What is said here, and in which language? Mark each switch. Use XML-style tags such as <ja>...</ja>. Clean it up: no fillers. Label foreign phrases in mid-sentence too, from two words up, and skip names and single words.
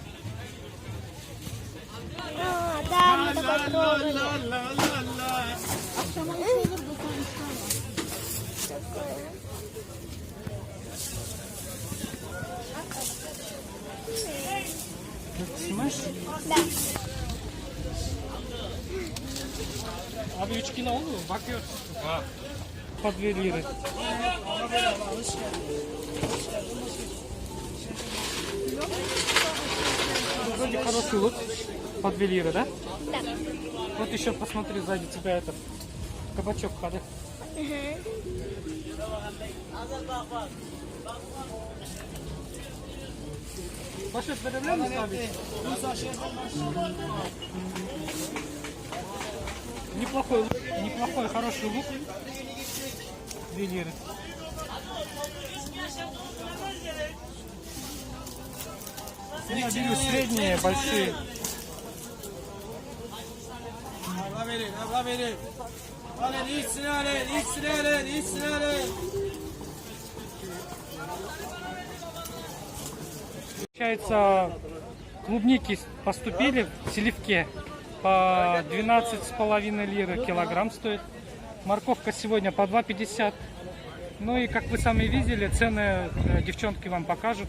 <ru>А, да, мы такой пробовали. Ты снимаешь? Да.</ru> <tr>Abi 3 kilo olur mu? Bakıyoruz.</tr> <ru>По 2 лиры. Вроде хороший лук. По 2 лиры, да? Да. Вот еще посмотри, сзади тебя этот кабачок ходит. Пошли, перевернем ставить. Неплохой, хороший лук. 2 лиры. Я беру средние, большие.</ru> <tr>Abla verin, abla verin. Alın, içsin alın, içsin alın, içsin alın.</tr> <ru>Получается, клубники поступили в Селивке по 12,5 лиры килограмм стоит. Морковка сегодня по 2,50. Ну и как вы сами видели, цены девчонки вам покажут.</ru>